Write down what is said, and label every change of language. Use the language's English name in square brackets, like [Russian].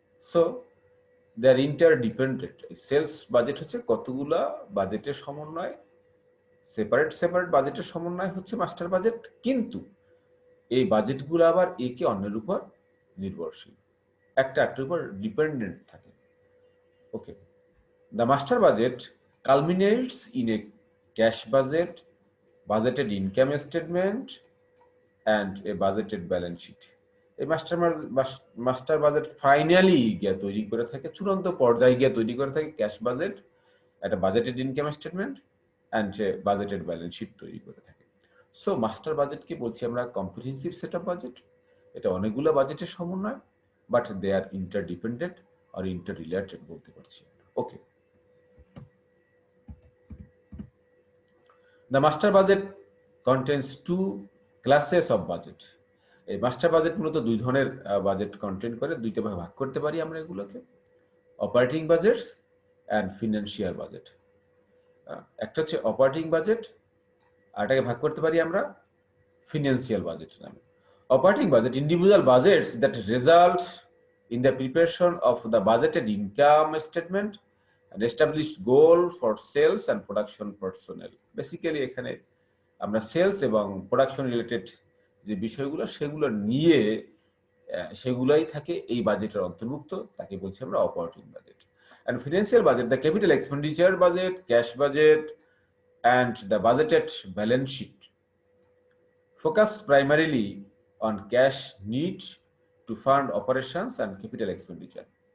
[English] So they are interdependent. [Bangla] Sales budget হচ্ছে কতগুলা বাজেটের সমন্বয়, সেপারেট বাজেটের সমন্বয় হচ্ছে মাস্টার বাজেট, কিন্তু এই বাজেটগুলো আবার একে অন্যের উপর নির্ভরশীল, একটা একটার উপর ডিপেন্ডেন্ট থাকে। [English] Okay, the master budget culminates in a cash budget, budgeted income statement, and a budgeted balance sheet. [Bangla] এই মাস্টার বাজেট ফাইনালি গিয়ে তৈরি করে থাকে, চূড়ান্ত পর্যায়ে গিয়ে তৈরি করে থাকে ক্যাশ বাজেট, একটা budgeted income statement and budgeted balance sheet তৈরি করে থাকে। সো মাস্টার বাজেটকে বলছি আমরা কম্প্রিহেন্সিভ সেট অফ বাজেট। এটা অনেকগুলো বাজেটের সমন্বয়, [English] but they are interdependent আর interrelated [Bangla] বলতে পারছি। [English] Okay, the master budget contains two classes of budget. [Bangla] এই মাস্টার বাজেট মূলত দুই ধরনের বাজেট কন্টেন্ট করে, দুইটা ভাগে ভাগ করতে পারি আমরা এগুলোকে, অপারেটিং বাজেটস অ্যান্ড ফিনান্সিয়াল বাজেট। একটা হচ্ছে অপারেটিং বাজেট, আর এটাকে ভাগ করতে পারি আমরা ফিনান্সিয়াল বাজেট নামে। [English] Operating budget individual budgets that result in the preparation of the budgeted income statement and established goal for sales and production personnel. [Bangla] Basically এখানে আমরা সেলস এবং প্রোডাকশন রিলেটেড যে বিষয়গুলো সেগুলো নিয়ে সেগুলাই থাকে এই বাজেটের অন্তর্ভুক্ত, তাকে বলছি আমরা operating budget. [English] and financial budget, the capital expenditure budget, cash budget, and the budgeted balance sheet focus primarily on cash need to fund operations and capital expenditure.